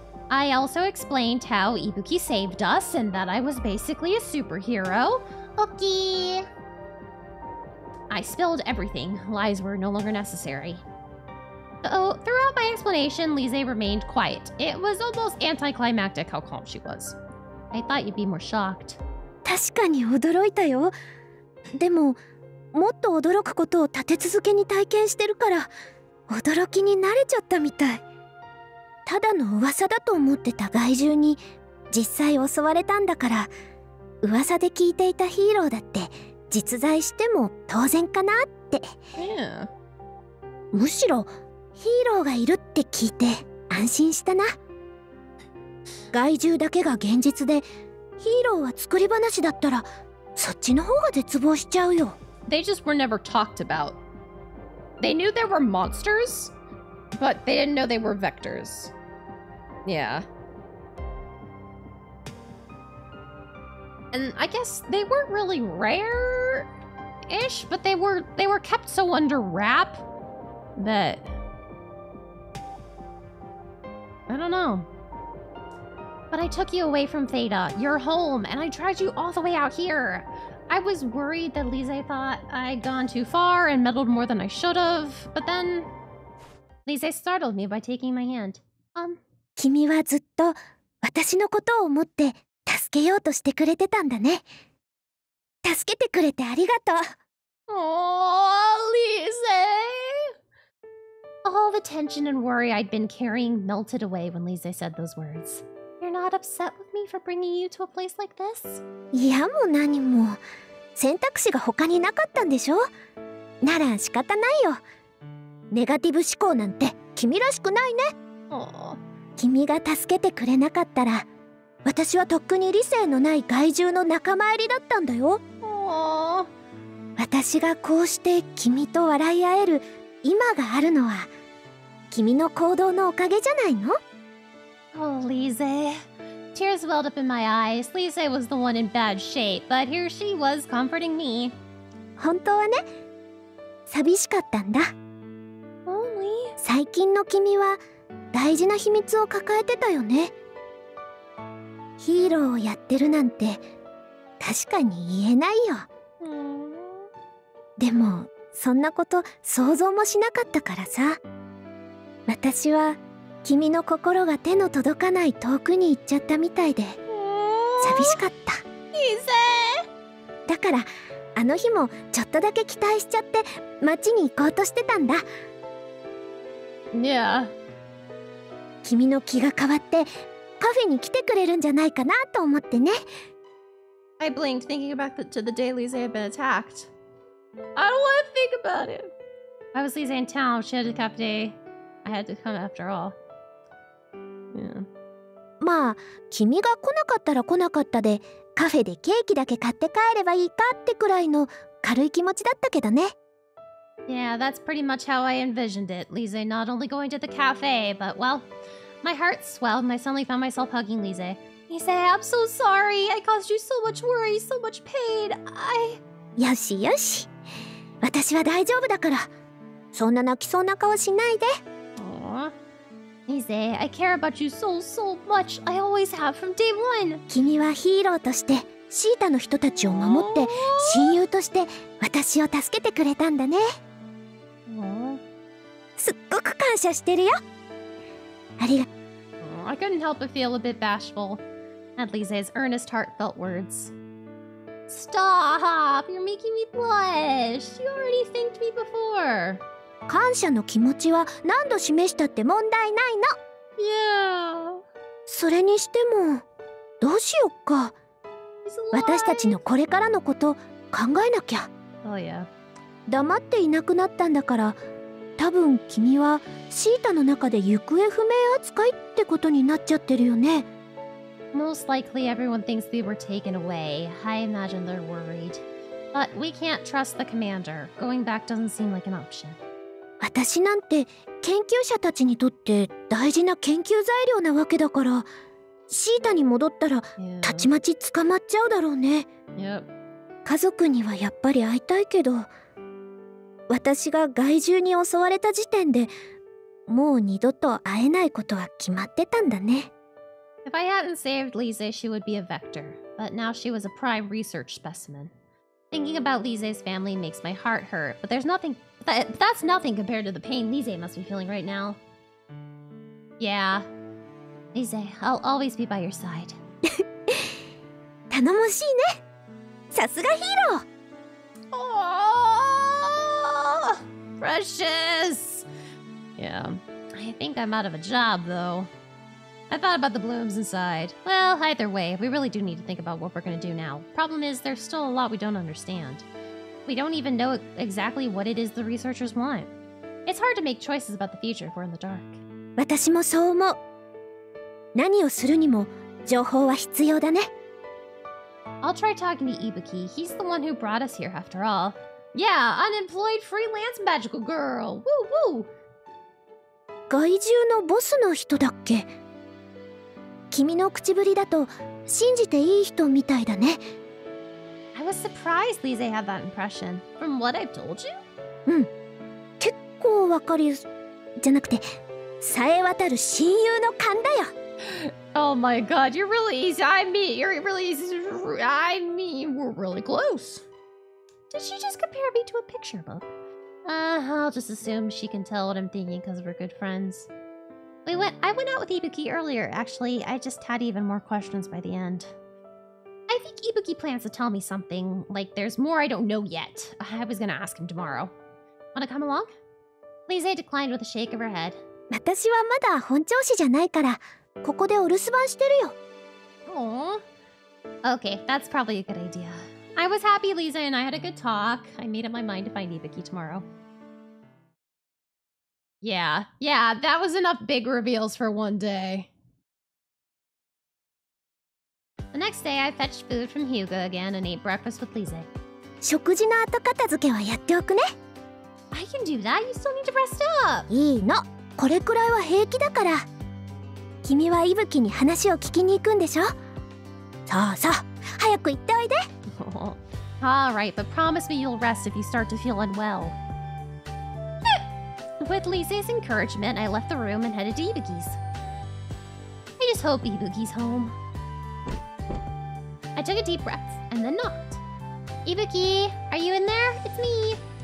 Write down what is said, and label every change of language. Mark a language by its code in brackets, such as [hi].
[en] I also explained how Ibuki saved us, and that I was basically a superhero. Okay. I spilled everything. Lies were no longer necessary. Though, throughout my explanation, Lise remained quiet. It was almost anticlimactic how calm she was. I thought you'd be more shocked. [ja] 確かに驚いたよ。でも、もっと驚くことを立て続けに体験してるから、驚きに慣れちゃったみたい。ただの噂だと思ってた害獣に実際襲われたんだから、噂で聞いていたヒーローだって実在しても当然かなって。 [en] Yeah. [ja] むしろヒーローがいるって聞いて安心したな。害獣だけが現実でヒーローは作り話だったらそっちの方が絶望しちゃうよ。 [en] They just were never talked about. They knew there were monsters, but they didn't know they were vectors. Yeah. And I guess they weren't really rare-ish, but they were kept so under wrap that I don't know. But I took you away from Theta, your home, and I dragged you all the way out here. I was worried that Lise thought I'd gone too far and meddled more than I should have, but then Lise startled me by taking my hand. [ja] 君はずっと私のことを思って助けようとしてくれてたんだね。助けてくれてありがとう。 [en] Oh, Lise! All the tension and worry I'd been carrying melted away when Lise said those words. You're not upset with me for bringing you to a place like this? [ja] いやも何も選択肢が他になかったんでしょ。なら仕方ないよ。ネガティブ思考なんて君らしくないね。君が助けてくれなかったら私はとっくに理性のない害獣の仲間入りだったんだよ。私がこうして君と笑い合える今があるのは君の行動のおかげじゃないの？ [en] Oh, Lise. Tears welled up in my eyes. Lise was the one in bad shape, but here she was comforting me. [ja] 本当はね、寂しかったんだ。 [en] Only? [ja] 最近の君は大事な秘密を抱えてたよね。ヒーローをやってるなんて確かに言えないよ。でもそんなこと想像もしなかったからさ。私は君の心が手の届かない遠くに行っちゃったみたいで寂しかった。だからあの日もちょっとだけ期待しちゃって街に行こうとしてたんだ。 [en] Yeah. [ja] 君の気が変わってカフェに来てくれるんじゃないかなと思ってね。 [en] I blinked, thinking back to the day Lise had been attacked. I don't want to think about it. Why was Lise in town? She had a cafe. I had to come after all. Yeah. [ja] まあ君が来なかったら来なかったでカフェでケーキだけ買って帰ればいいかってくらいの軽い気持ちだったけどね。 [en] Yeah, that's pretty much how I envisioned it. Lise not only going to the cafe, but, well, my heart swelled and I suddenly found myself hugging Lise. Lise, I'm so sorry. I caused you so much worry, so much pain. [ja] よしよし、私は大丈夫だから。そんな泣きそうな顔しないで。 [en] Aww. Lise, I care about you so much. I always have from day one. [ja] 君はヒーローとしてシータの人たちを守って親友として私を助けてくれたんだね。すっごく感謝してるよ。ありがとう。 [en] I couldn't help but feel a bit bashful at Lise's earnest, heartfelt words. Stop! You're making me blush. You already thanked me before. [ja] 感謝の気持ちは何度示したって問題ないの。 [en] Yeah. [ja] それにしてもどうしよっか。私たちのこれからのこと考えなきゃ。 [en] Oh yeah. [ja] 黙っていなくなったんだから多分君はシータの中で行方不明扱いってことになっちゃってるよね。 [en] Most likely everyone thinks we were taken away. I imagine they're worried. But we can't trust the commander. Going back doesn't seem like an option. [ja] 私なんて研究者たちにとって大事な研究材料なわけだからシータに戻ったら [en] Yeah. [ja] たちまち捕まっちゃうだろうね。 [en] Yep. [ja] 家族にはやっぱり会いたいけど私が害獣に襲われた時点でもう二度と会えないことは決まってたんだね。 [en] If I hadn't saved Lise, she would be a vector. But now she was a prime research specimen. Thinking about Lise's family makes my heart hurt. But there's nothing... That's nothing compared to the pain Lise must be feeling right now. Yeah. Lise, I'll always be by your side. [ja] 頼もしいね。さすがヒーロー。 [en] Oh, precious. Yeah. I think I'm out of a job, though. I thought about the blooms inside. Well, either way, we really do need to think about what we're going to do now. Problem is, there's still a lot we don't understand. We don't even know exactly what it is the researchers want. It's hard to make choices about the future if we're in the dark. [ja] 私もそう思う。何をするにも情報は必要だね。 [en] I'll try talking to Ibuki. He's the one who brought us here after all. Yeah, unemployed freelance magical girl. Woo woo. [ja] 害獣のボスの人だっけ？君の口ぶりだと信じていい人みたいだね。 [en] I was surprised Lise had that impression. From what I've told you? [ja] うん。結構わかりじゃなくて、さえ渡る親友の勘だよ。 [en] Oh my god, you're really easy. You're really easy. We're really close. Did she just compare me to a picture book? I'll just assume she can tell what I'm thinking because we're good friends. I went out with Ibuki earlier, actually. I just had even more questions by the end. I think Ibuki plans to tell me something, like there's more I don't know yet. I was gonna ask him tomorrow. Wanna come along? Lise declined with a shake of her head. [ja] 私はまだ本調子じゃないから、ここでお留守番してるよ。 [en] Aww. Okay, that's probably a good idea. I was happy Lise and I had a good talk. I made up my mind to find Ibuki tomorrow. Yeah, that was enough big reveals for one day. The next day, I fetched food from Hyuga again and ate breakfast with Lise. [ja] 食事の後片付けはやっておくね。 [en] I can do that. You still need to rest up. [ja] いいの。これくらいは平気だから。君は伊吹に話を聞きに行くんでしょ。さあさあ、早く行っておいで。 [en] Alright, but promise me you'll rest if you start to feel unwell. With Lise's encouragement, I left the room and headed to Ibuki's. I just hope Ibuki's home. I took a deep breath and then knocked. Ibuki, are you in there? It's me.